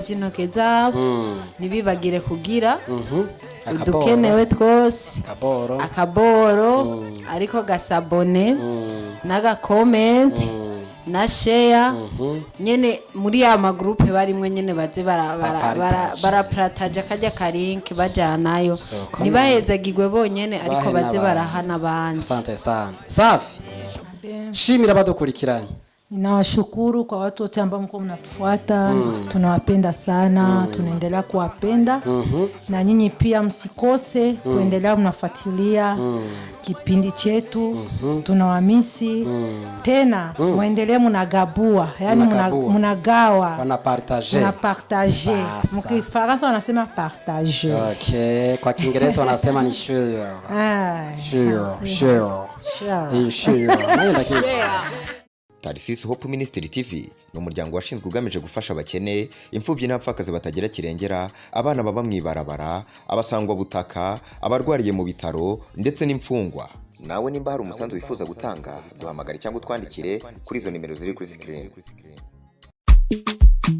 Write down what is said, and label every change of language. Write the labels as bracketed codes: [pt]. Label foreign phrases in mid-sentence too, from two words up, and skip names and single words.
[rn] by'intoke zabo ntibibagire kugira udukenewe twose akaboro ariko gasabone n'agakomenti na share nyene muri ya magroupe barimwe nyene baze baraparataje kajya karinki bajanayo ntibahezagirwe bonyene ariko baze barahana abandi. [sw] Asante sana. Safi. [rn] Shimira badukurikiranye. [sw] Ninawashukuru kwa watu wote ambao mko mnatufuata. Tunawapenda sana, tunaendelea kuwapenda. Na nyinyi pia msikose kuendelea mnafuatilia kipindi chetu. Tunawamisi. Tena muendelee mnagabua, yani mnagawa. Wanapartager. Mkifaransa wanasema partager. Okay, kwa Kiingereza wanasema ni share. Share. [rn] Tarsis Hope Ministry TV ni umuryango washinzwe ugamije gufasha abakene, imfubyi n'abapfakazi batagira kirengera, abana baba mwibarabara, abasangwa butaka, abarwariye mu bitaro ndetse n'imfungwa. Nawe nimba hari umusanzu wifuza gutanga, duhamagare cyangwa twandikire kuri izo nimero ziri kuri screen.